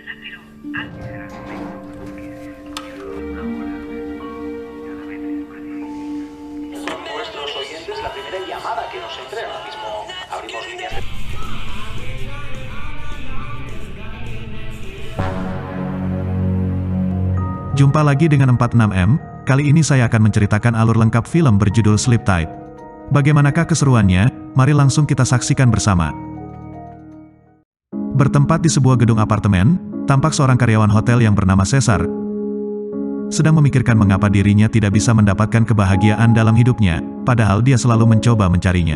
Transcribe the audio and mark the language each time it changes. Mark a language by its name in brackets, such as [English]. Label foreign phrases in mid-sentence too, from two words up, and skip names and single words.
[Spanish] Antes era el momento que se ahora cada vez es más difícil. Son nuestros oyentes la primera llamada que nos entre. Ahora mismo abrimos líneas de... [Indonesian] Jumpa lagi dengan 46M, kali ini saya akan menceritakan alur lengkap film berjudul Sleep Tight. Bagaimanakah keseruannya? Mari langsung kita saksikan bersama. Bertempat di sebuah gedung apartemen, tampak seorang karyawan hotel yang bernama Caesar sedang memikirkan mengapa dirinya tidak bisa mendapatkan kebahagiaan dalam hidupnya, padahal dia selalu mencoba mencarinya.